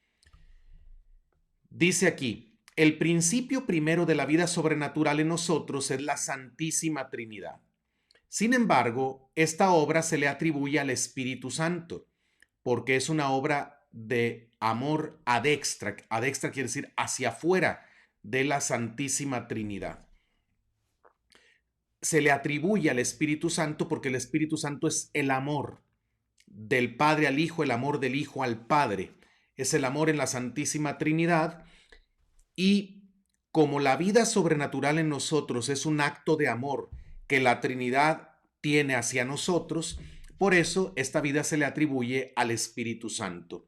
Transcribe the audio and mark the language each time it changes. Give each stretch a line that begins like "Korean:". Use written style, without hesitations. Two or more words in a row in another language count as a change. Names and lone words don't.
Spanish: Dice aquí, el principio primero de la vida sobrenatural en nosotros es la Santísima Trinidad. Sin embargo, esta obra se le atribuye al Espíritu Santo, porque es una obra de amor
Latin: ad extra. Ad extra
Spanish: quiere decir hacia afuera de la Santísima Trinidad. Se le atribuye al Espíritu Santo porque el Espíritu Santo es el amor del Padre al Hijo, el amor del Hijo al Padre. Es el amor en la Santísima Trinidad y como la vida sobrenatural en nosotros es un acto de amor que la Trinidad tiene hacia nosotros, por eso esta vida se le atribuye al Espíritu Santo.